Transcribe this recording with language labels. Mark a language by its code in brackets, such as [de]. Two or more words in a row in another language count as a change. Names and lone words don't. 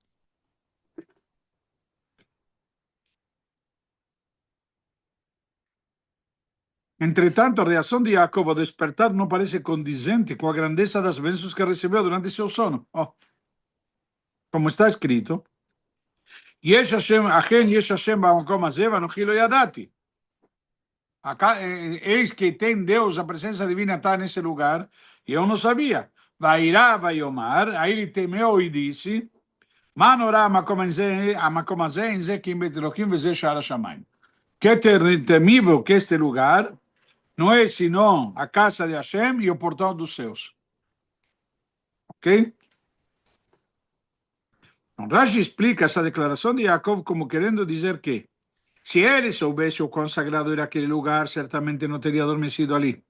[pt] Entretanto, a reação de Yaakov ao despertar não parece condizente com a grandeza das bênçãos que recebeu durante seu sono. Como está escrito, [he] יש השם אכן יש השם במקום הזה ואנכי לא ידעתי. [pt] Eis que tem Deus, a presença divina está nesse lugar, e eu não sabia. [he] ויירא ויאמר, [pt] aí ele temeu e disse, [he] מה נורא המקום הזה אין זה כי אם בית אלוהים וזה שער השמים. [pt] Que temível que este lugar não é senão a casa de Hashem e o portão dos céus. Ok? Então, Rashi explica essa declaração de Yaakov como querendo dizer que se ele soubesse o quão sagrado era aquele lugar, certamente não teria adormecido ali.